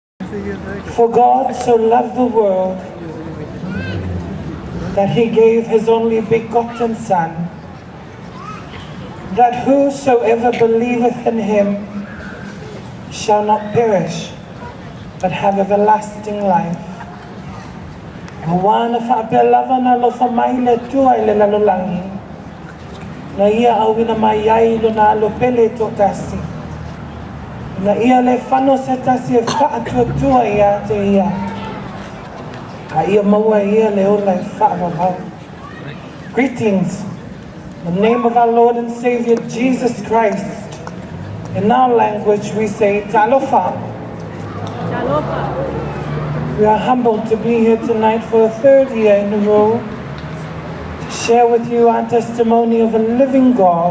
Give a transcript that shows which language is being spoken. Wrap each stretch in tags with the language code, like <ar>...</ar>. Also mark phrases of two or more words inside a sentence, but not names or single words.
<en>For God so loved the world that he gave his only begotten Son, that whosoever believeth in him shall not perish, but have everlasting life.</en> <sm>Awana whaapelava na lofa mai le tua I le lalolangi, na ia awina mai ai lo na alopele to tasi, na ia le whano se tasi e whaatuatua ia te ia, a ia maua ia le ola e whaavavau.</sm> <en>Greetings, in the name of our Lord and Savior Jesus Christ. In our language we say Talofa. Talofa. We are humbled to be here tonight for the third year in a row to share with you our testimony of a living God.</en>